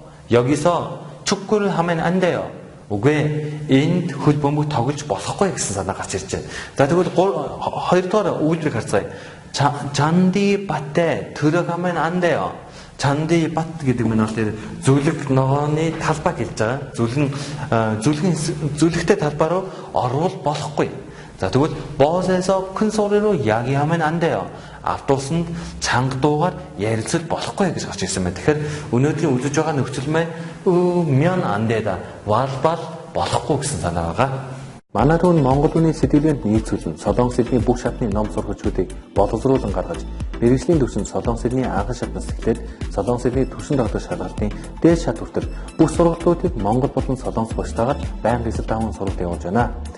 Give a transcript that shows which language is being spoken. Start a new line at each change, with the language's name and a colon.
Korean: 여기서 축구를 하면 안 돼요.
Mongolian: үгүй энд хөлбөмбөг тоглож болохгүй гэсэн санаа гарч ирж байна. За тэгвэл хоёрдугаар үйлдвэрийг харцгаая.
Korean: 잔디 밭에 들어가면 안 돼요. 잔디 밭
Mongolian: гэдэг нь болохоор зүлэг ногооны талбай гэж байгаа. зүлэгтэй талбай руу орвол болохгүй.
Korean: 자,
Mongolian: тэгвэл
Korean: 버스에서 큰 소리로 이야기하면 안 돼요.
Mongolian: автобусанд чанга дуугаар ярилцаж болохгүй гэж гарч ирсэн байна. Тэгэхээр өнөөдрийн үзэж байгаа нөхцөл маань
Korean: 면 안 되다.
Mongolian: валбал болохгүй гэсэн санаа байгаа. Манай түүн Монгол үний сэтгэлгээнд нийцүүлэн Солонгос хэлний бүх шатны ном сургагчдыг боловсруулан гаргаж, мэргэжлийн төвшөнд Солонгос хэлний анхан шатнаас эхлээд Солонгос хэлний төвшин тогтоох шалгалтын дээд шат хүртэл бүх сургалтуудыг Монгол болон Солонгос багштайгаар байнга эсрэг даван сургалт явуулж байна.